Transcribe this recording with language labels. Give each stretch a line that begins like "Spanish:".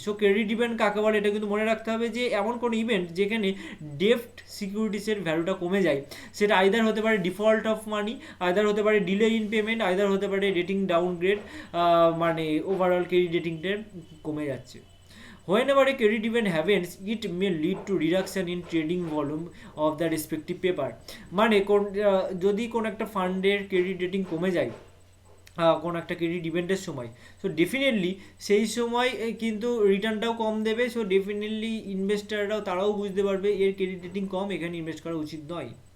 Bangla: So credit event কাকে বলে এটা কিন্তু মনে রাখতে হবে যে এমন কোনো ইভেন্ট যেখানে ডেপ্ট সিকিউরিটিসের ভ্যালুটা কমে যায়। সেটা আইদার হতে পারে ডিফল্ট অফ মানি, আইদার হতে পারে ডিলে ইন পেমেন্ট, আইদার হতে পারে রেটিং ডাউনগ্রেড, মানে ওভারঅল ক্রেডিট রেটিংটা কমে যাচ্ছে।
English: Whenever a credit event happens, it may lead to reduction in trading volume of the respective paper.
Bangla: মানে যদি কোনো একটা ফান্ডের ক্রেডিট রেটিং কমে যায় কোনো একটা ক্রেডিট ইভেন্টের সময়, সো ডেফিনেটলি সেই সময় কিন্তু রিটার্নটাও কম দেবে। সো ডেফিনেটলি ইনভেস্টাররাও তারাও বুঝতে পারবে এর ক্রেডিট রেটিং কম, এখানে ইনভেস্ট করা উচিত নয়।